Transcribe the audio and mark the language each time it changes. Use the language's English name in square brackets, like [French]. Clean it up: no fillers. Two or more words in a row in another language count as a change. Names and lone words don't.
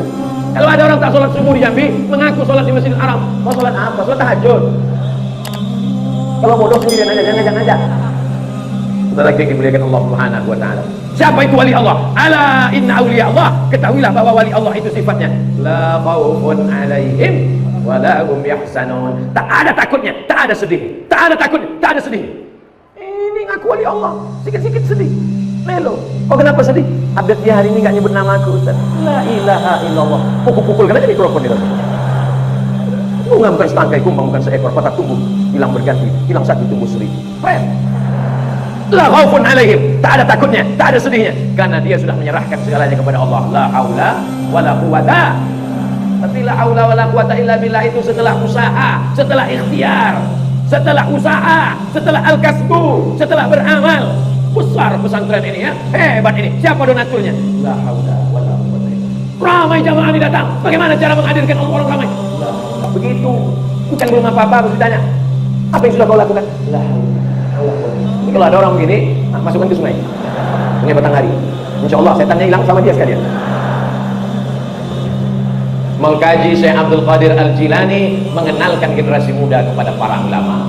[Indonesian] Kalau ada orang tak sholat subuh di Jambi, mengaku sholat di Masjidil Haram. Mau sholat apa? Sholat tahajud. Kalau bodoh sendirian aja, jangan ngajak. Sebentar lagi dimuliakan Allah [Arabic] Subhanahu wa taala. [Indonesian] Siapa itu wali Allah? [Arabic] Ala inna awliya Allah. [Indonesian] Ketahuilah bahwa wali Allah itu sifatnya [Arabic] la khaufun alaihim wa la hum yahzanun. [Indonesian] Tak ada takutnya, tak ada sedih. Tak ada takutnya, tak ada sedih. Ini ngaku wali Allah, sikit-sikit sedih. Melo. Oh kenapa sedih? Update dia hari ini enggak nyebut nama aku, Ustaz. [Arabic] La ilaha illallah. [Indonesian] Pukul-pukul kan aja mikrofon dia. Bunga bukan setangkai kumbang, bukan seekor patah tumbuh, hilang berganti, hilang satu tumbuh 1000. Keren. [Arabic] La khaufun alaihim, [Indonesian] tak ada takutnya, tak ada sedihnya, karena dia sudah menyerahkan segalanya kepada Allah. [Arabic] La haula wala quwata. [Indonesian] Tapi [Arabic] la haula wala quwata illa billah [Indonesian] itu setelah usaha, setelah ikhtiar, setelah usaha, setelah al-kasbu, setelah beramal. Besar pesantren ini ya, hebat ini. Siapa donaturnya? [Arabic] La haula wala quwata. [Indonesian] Ramai jamaah ini datang. Bagaimana cara menghadirkan orang ramai? Begitu, bukan belum apa-apa, harus ditanya. Apa yang sudah kau lakukan? [Arabic] La haula. [Indonesian] Ini kalau ada orang begini, masukkan ke sungai Batanghari. [Arabic] Insya Allah [Indonesian] setannya hilang sama dia sekalian. Mengkaji Syekh Abdul Qadir Al-Jilani mengenalkan generasi muda kepada para ulama.